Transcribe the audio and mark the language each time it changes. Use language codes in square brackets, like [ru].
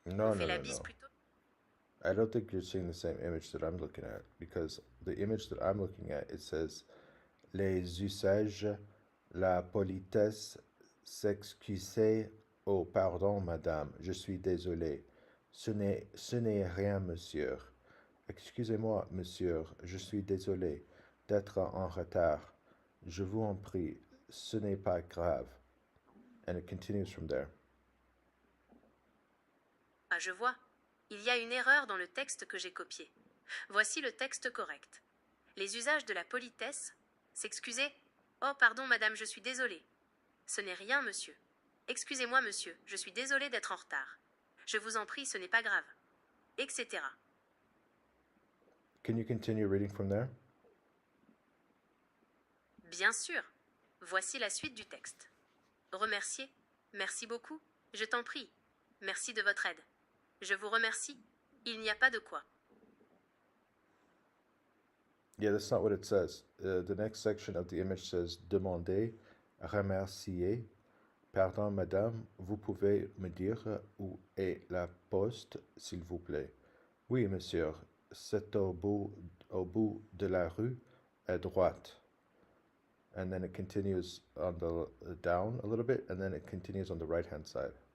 [en] No, [fr] On fait [en] no, [fr] la [en] no, [fr] bise [en] no. [fr] plutôt... [en] I don't think you're seeing the same image that I'm looking at because the image that I'm looking at, it says [fr] les usages, la politesse, s'excuser. Oh, pardon, madame, je suis désolé. Ce n'est rien, monsieur. Excusez-moi, monsieur, je suis désolé d'être en retard. Je vous en prie, ce n'est pas grave. [en] And it continues from there. [fr] Ah, je vois. Il y a une erreur dans le texte que j'ai copié. Voici le texte correct. Les usages de la politesse, s'excuser. Oh, pardon, madame, je suis désolé. Ce n'est rien, monsieur. Excusez-moi, monsieur, je suis désolé d'être en retard. Je vous en prie, ce n'est pas grave. Etc. [en] Can you continue reading from there? [fr] Bien sûr. Voici la suite du texte. Remercier. Merci beaucoup. Je t'en prie. Merci de votre aide. Je vous remercie. Il n'y a pas de quoi. [en] Yeah, that's not what it says. The next section of the image says [fr] demander, remercier. Pardon, madame, vous pouvez me dire où est la poste, s'il vous plaît? Oui, monsieur, c'est au bout de la rue, à droite. [en] And then it continues on the down a little bit, and then it continues on the right-hand side.